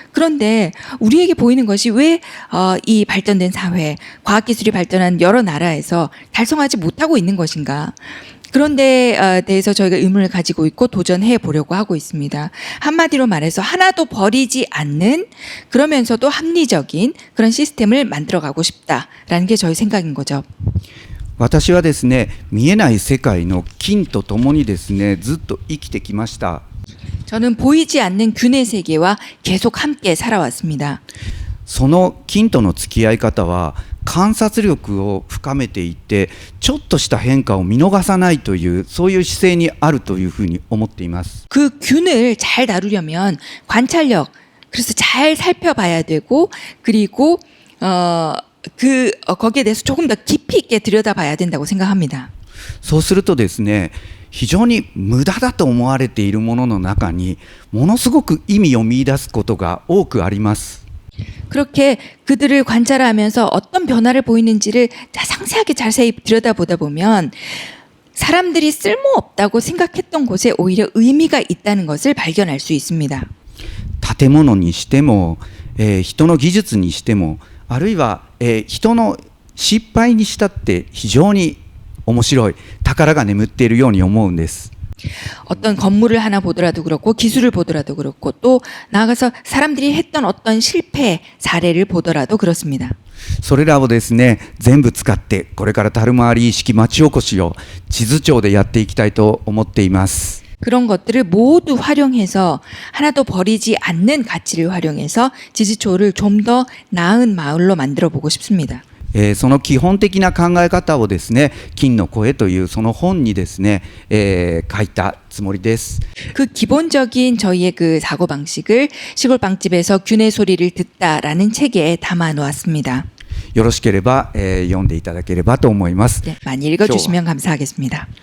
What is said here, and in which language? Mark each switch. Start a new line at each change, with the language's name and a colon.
Korean: 그런데 우리에게 보이는 것이 왜 이 발전된 사회, 과학기술이 발전한 여러 나라에서 달성하지 못하고 있는 것인가? 그런데 대해서 저희가 의문을 가지고 있고 도전해 보려고 하고 있습니다. 한마디로 말해서 하나도 버리지 않는 그러면서도 합리적인 그런 시스템을 만들어가고 싶다라는 게 저희 생각인 거죠.
Japanese: 私はですね見えない世界の菌とともにですねずっと生きてきました。
Korean: 저는 보이지 않는 균의 세계와 계속 함께 살아왔습니다.
Japanese: その菌との付き合い方は観察力を深めていってちょっとした変化を見逃さないというそういう姿勢にあるというふうに思っています。
Korean: 그 균을 잘 다루려면 관찰력, 그래서 잘 살펴봐야 되고 그리고 거기에 대해서 조금 더 깊이 있게 들여다봐야 된다고 생각합니다.
Japanese: そうするとですね非常に無駄だと思われているものの中にものすごく意味を見出すことが多くあります。
Korean: 그렇게 그들을 관찰하면서 어떤 변화를 보이는지를 상세하게 자세히 들여다보다 보면 사람들이 쓸모없다고 생각했던 곳에 오히려 의미가 있다는 것을 발견할 수 있습니다.
Japanese: 建物にしても、人の技術にしてもあるいは、人の失敗にしたって非常に面白い宝が眠っているように思うんです。
Korean: 어떤 건물을 하나 보더라도 그렇고 기술을 보더라도 그렇고 또 나아가서 사람들이 했던 어떤 실패 사례를 보더라도 그렇습니다.
Japanese: それらをですね全部使ってこれから樽回り意識町おこしを地図帳でやっていきたいと思っています。
Korean: 그런 것들을 모두 활용해서 하나도 버리지 않는 가치를 활용해서 지지초를 좀 더 나은 마을로 만들어 보고 싶습니다.
Japanese: その基本的な考え方をですね、金の声というその本にですね、書いたつもりです。
Korean: 그 기본적인 저희의 그 사고 방식을 시골 빵집에서 균의 소리를 듣다라는 책에 담아 놓았습니다.
Japanese: よろしければ、読んでいただければと思います。
Korean: 네, 많이 읽어주시면 감사하겠습니다.